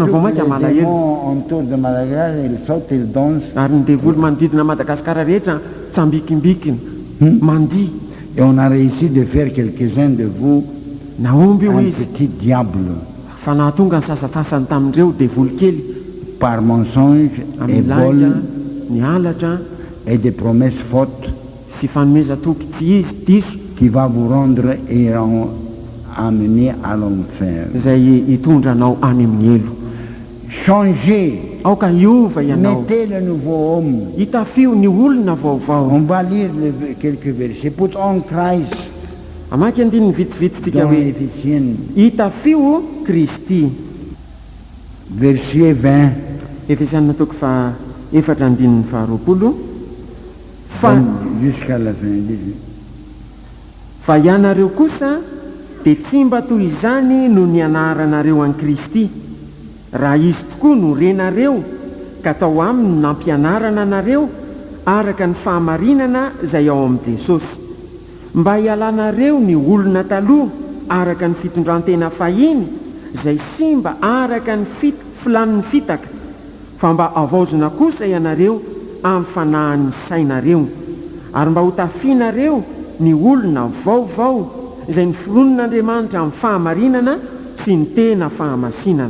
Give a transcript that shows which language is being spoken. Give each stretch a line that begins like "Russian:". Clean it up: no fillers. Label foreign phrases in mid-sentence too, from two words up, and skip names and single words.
French: tous
Malagasy: vao mainka
French: les
Malagasy: malahelo.
French: démons autour de Madagascar, ils sautent, ils dansent.
Malagasy: Ary ny devoly manodidina Madagasikara rehetra tsambikimbikina, mandihy.
French: Et on a réussi de faire quelques-uns de vous
Malagasy: Naomby io
French: un
Malagasy: izy,
French: petit diable
Malagasy: fa nahatonga ny sasasasany tamindreo devoly kely,
French: par mensonge et
Malagasy: amin'ny laika,
French: vol
Malagasy: ny halatra,
French: et des promesses fautes
Malagasy: sy fanomeza toky tsy izy diso,
French: qui va vous rendre et amener à l'enfer.
Malagasy: izay hitondra anao any amin'ny elo.
French: Changez,
Malagasy: Aoka hiova ianao,
French: mettez le nouveau homme.
Malagasy: hitafio ny olona vaovao.
French: On va lire quelques versets.
English: Put on Christ
Malagasy: Amaky andiny vitsivitsitsika
French: dans
Malagasy: hoe
French: Éphésiens,
Malagasy: hitafio Kristy.
French: verset 20.
Malagasy: Efesianina toko fa efatra andininy faharoapolo. Fa
French: Jusqu'à la fin.
Malagasy: fa ianareo kosa dia tsy mba toy izany no ny anaranareo an'i Kristy, raha izy tokoa no renareo ka tao aminy no nampianarana anareo araka ny fahamarinana izay ao amin'i Jesosy, mba hialanareo ny olona taloha araka ny fitondrantena fahiny izay sy mba araka ny filanin'ny fitaka, fa mba avaozina kosa ianareo amin'ny fanahin'ny sainareo, ary mba ho tafianareo ny olona vaovao izay noforonon'Andriamanitra amin'ny fahamarinana sy ny tena fahamasinana.